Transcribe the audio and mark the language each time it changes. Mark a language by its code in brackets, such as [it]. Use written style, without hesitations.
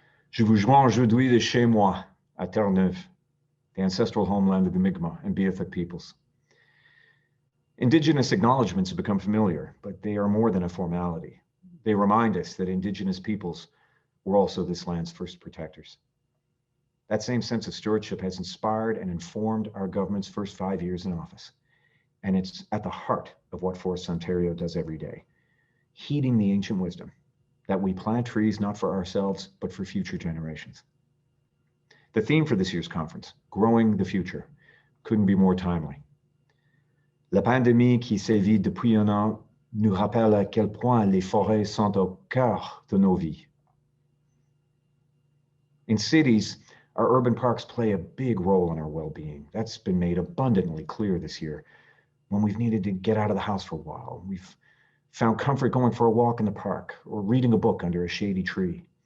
[fr] Je vous joins aujourd'hui de chez moi, à Terre-Neuve, [en] the ancestral homeland of the Mi'kmaq and Beothuk peoples. Indigenous acknowledgements have become familiar, but they are more than a formality. They remind us that Indigenous peoples were also this land's first protectors. That same sense of stewardship has inspired and informed our government's first 5 years in office. And it's at the heart of what Forests Ontario does every day, heeding the ancient wisdom that we plant trees not for ourselves, but for future generations. The theme for this year's conference, Growing the Future, couldn't be more timely. [fr] La pandémie qui sévit depuis un an nous rappelle à quel point les forêts sont au cœur de nos vies. [en] In cities, our urban parks play a big role in our well-being. That's been made abundantly clear this year when we've needed to get out of the house for a while. We've found comfort going for a walk in the park or reading a book under a shady tree.